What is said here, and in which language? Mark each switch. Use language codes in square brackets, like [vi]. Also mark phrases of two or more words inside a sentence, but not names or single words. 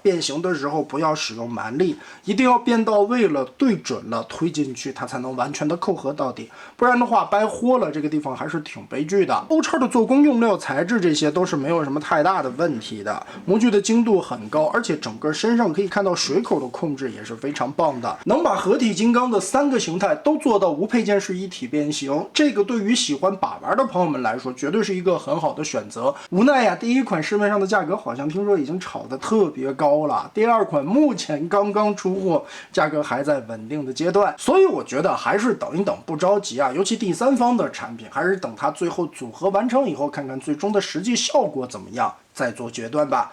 [zh] 變形的時候不要使用蠻力，一定要變到位了、對準了，推進去它才能完全的扣合到底，不然的話掰豁了，這個地方還是挺悲劇的。歐叉的做工、用料、材質這些都是沒有什麼太大的問題的，模具的精度很高，而且整個身上可以看到水口的控制也是非常棒的，能把合體金剛的3個形態都做到無配件式一體變形，這個對於喜歡把玩的朋友們來說，絕對是一個很好的選擇。無奈呀，第一款市面上的價格好像聽說已經炒得特別高了，第二款目前剛剛出貨，價格還在穩定的階段，所以我覺得還是等一等，不着急啊。尤其第三方的產品，還是等它最後組合完成以後，看看最終的實際效果怎麼樣，再做決斷吧。